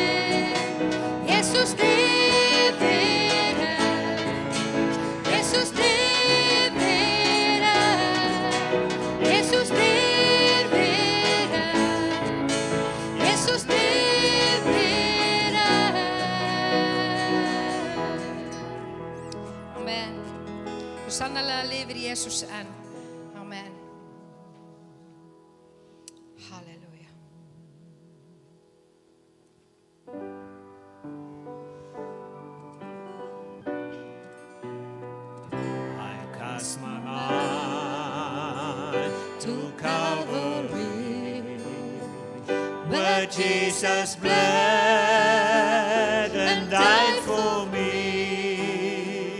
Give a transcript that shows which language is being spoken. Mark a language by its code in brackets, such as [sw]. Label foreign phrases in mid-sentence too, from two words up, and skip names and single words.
[is] Jesus lifir enn, Jesus lifir enn, Jesus lifir enn, Jesus lifir enn. Amen. Og sannarlega lifir Jesus enn. Amen. Halleluja. [en] I cast my mind to Calvary, where Jesus bled and died for me.